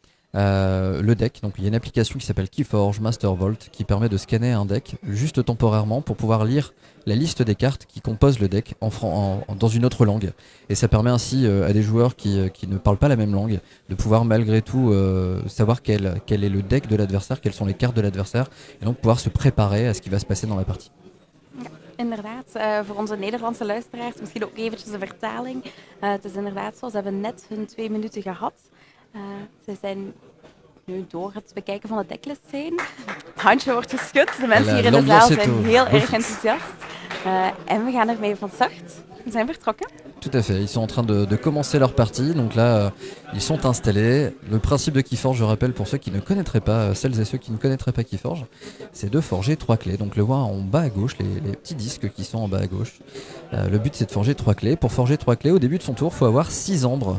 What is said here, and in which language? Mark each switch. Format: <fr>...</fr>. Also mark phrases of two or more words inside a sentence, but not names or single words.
<fr>Le deck, donc il y a une application qui s'appelle Keyforge Master Vault qui permet de scanner un deck juste temporairement pour pouvoir lire la liste des cartes qui composent le deck dans une autre langue. Et ça permet ainsi à des joueurs qui ne parlent pas la même langue de pouvoir malgré tout savoir quel est le deck de l'adversaire, quelles sont les cartes de l'adversaire, et donc pouvoir se préparer à ce qui va se passer dans la partie.</fr> <nl>Inderdaad, voor onze Nederlandse luisteraars misschien ook eventjes een vertaling. Het is inderdaad zo, ze hebben net hun 2 minuten gehad. Ze zijn nu door het bekijken van de decklist heen. Het handje wordt geschud, de mensen hier in de zaal zijn heel erg enthousiast. En we gaan ermee van start. We zijn vertrokken.</nl> <fr>Tout à fait, ils sont en train de commencer leur partie, donc là ils sont installés. Le principe de Keyforge, je rappelle pour ceux qui ne connaîtraient pas, celles et ceux qui ne connaîtraient pas Keyforge, c'est de forger 3 clés. Donc le voit en bas à gauche, les petits disques qui sont en bas à gauche. Le but c'est de forger 3 clés. Pour forger 3 clés, au début de son tour, il faut avoir 6 ambres.</fr>